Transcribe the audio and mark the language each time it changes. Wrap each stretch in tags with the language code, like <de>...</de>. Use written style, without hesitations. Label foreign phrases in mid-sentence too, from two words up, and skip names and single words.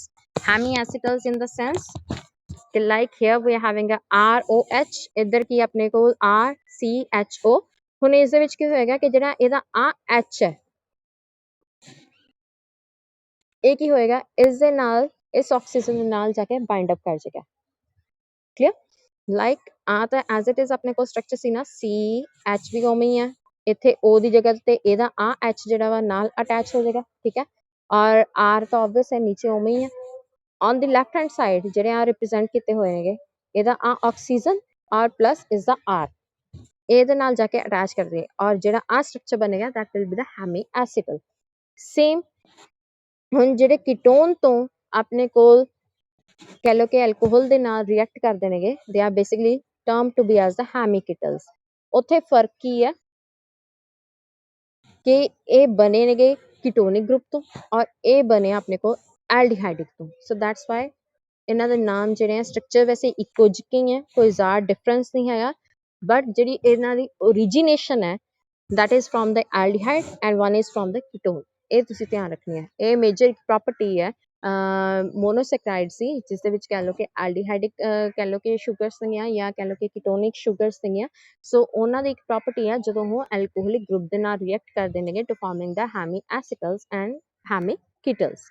<en>Hemiacetals in the sense like here we are having a ROH,</en> <pa>ਇੱਧਰ ਕੀ ਆਪਣੇ ਕੋਲ</pa> <en>RCHO।</en> <pa>ਹੁਣ ਇਸ ਦੇ ਵਿੱਚ ਕੀ ਹੋਏਗਾ ਕਿ ਜਿਹੜਾ ਇਹਦਾ ਆ H ਹੈ, ਇਹ ਕੀ ਹੋਏਗਾ, ਇਸ ਦੇ ਨਾਲ ਇਸ ਆਕਸੀਜਨ ਦੇ ਨਾਲ ਜਾ ਕੇ</pa> <en>bind up</en> <pa>ਕਰ ਜਾਏਗਾ। ਕਲੀਅਰ? ਲਾਈਕ ਆ ਤਾਂ</pa> <en>as it is</en> <pa>ਆਪਣੇ ਕੋਲ ਸਟਰਕਚਰ ਸੀ ਨਾ, CH ਵੀ ਉਵੇਂ ਹੀ ਹੈ, ਇੱਥੇ O ਦੀ ਜਗ੍ਹਾ ਤੇ ਇਹਦਾ ਆ H ਜਿਹੜਾ ਵਾ ਨਾਲ ਅਟੈਚ ਹੋ ਜਾਏਗਾ, ਠੀਕ ਹੈ, ਔਰ R ਤਾਂ ਆਬਵੀਅਸ ਹੈ ਨੀਚੇ ਉਵੇਂ ਹੀ ਹੈ।</pa> <en>On the left hand side</en> <pa>ਜਿਹੜੇ ਆ ਰਿਪਰੈਜ਼ੈਂਟ ਕੀਤੇ ਹੋਏ ਨੇਗੇ, ਇਹਦਾ ਆ ਆਕਸੀਜਨ</pa> <en>R plus is the R,</en> <pa>ਇਹਦੇ ਨਾਲ ਜਾ ਕੇ ਅਟੈਚ ਕਰਦੇ, ਔਰ ਜਿਹੜਾ ਆ ਸਟਰਕਚਰ ਬਣੇਗਾ</pa> <en>that will be the hemiacetal.</en> <pa>ਸੇਮ ਹੁਣ ਜਿਹੜੇ ਕੀਟੋਨ ਤੋਂ ਆਪਣੇ ਕੋਲ ਕਹਿ ਲਓ ਕਿ ਐਲਕੋਹਲ ਦੇ ਨਾਲ ਰਿਐਕਟ ਕਰਦੇ ਨੇਗੇ,</pa> <en>they are basically termed to be as the hemiketals.</en> <pa>ਉੱਥੇ ਫਰਕ ਕੀ ਹੈ ਕਿ ਇਹ ਬਣੇ ਨੇਗੇ</pa> <en>ketonic group</en> <pa>ਤੋਂ ਔਰ ਇਹ ਬਣੇ ਆਪਣੇ ਕੋਲ ਐਲਡੀਹਾਈਡਿਕ ਤੋਂ।</pa> <en>so that's why</en> <pa>ਇਹਨਾਂ ਦੇ ਨਾਮ ਜਿਹੜੇ ਆ ਸਟਰਕਚਰ ਵੈਸੇ ਇੱਕੋ ਜਿਹੇ ਹੀ ਹੈ, ਕੋਈ ਜ਼ਿਆਦਾ ਡਿਫਰੈਂਸ ਨਹੀਂ ਹੈਗਾ, ਬਟ ਜਿਹੜੀ ਇਹਨਾਂ ਦੀ ਓਰੀਜੀਨੇਸ਼ਨ ਹੈ</pa> <en>that is from the aldehyde and one is from the ketone,</en> <pa>ਇਹ ਤੁਸੀਂ ਧਿਆਨ ਰੱਖਣੀ ਹੈ। ਇਹ</pa> <en>major property</en> <pa>ਹੈ ਮੋਨੋਸੈਕਰਾਈਡ ਸੀ, ਜਿਸ ਦੇ ਵਿੱਚ ਕਹਿ ਲਓ ਕਿ ਐਲਡੀਹਾਈਡਿਕ ਕਹਿ ਲਓ ਕਿ ਸ਼ੂਗਰਸ ਨੇਗੀਆਂ ਜਾਂ ਕਹਿ ਲਓ ਕਿ</pa> <en>ketonic sugars</en> <pa>ਨੇਗੀਆਂ। ਸੋ ਉਹਨਾਂ ਦੀ ਇੱਕ ਪ੍ਰੋਪਰਟੀ ਹੈ ਜਦੋਂ ਉਹ</pa> <en>alcoholic group</en> <pa>ਦੇ ਨਾਲ ਰਿਐਕਟ ਕਰਦੇ ਨੇਗੇ</pa> <en>to forming the hemiacetals and hemiketals.</en>